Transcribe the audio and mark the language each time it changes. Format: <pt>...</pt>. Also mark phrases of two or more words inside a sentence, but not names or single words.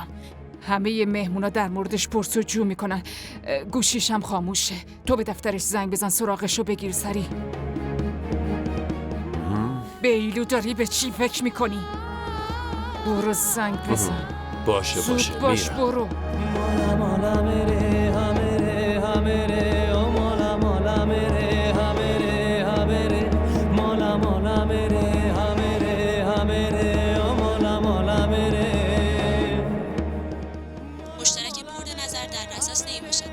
<fa>همه مهمونا در موردش پرسجو میکنن. گوشیش هم خاموشه. تو به دفترش زنگ بزن سراغشو بگیر سری. بیلو داری به چی فکر میکنی؟ برو زنگ بزن. باشه زود باش میرم. برو.</fa> <hi>मौला मौला मेरे हाँ मेरे ओ मौला मौला मेरे हाँ मेरे मौला मौला मेरे हाँ मेरे ओ मौला मौला मेरे.</hi> <fa>مشترک مورد نظر در اساس نمیباشد.</fa>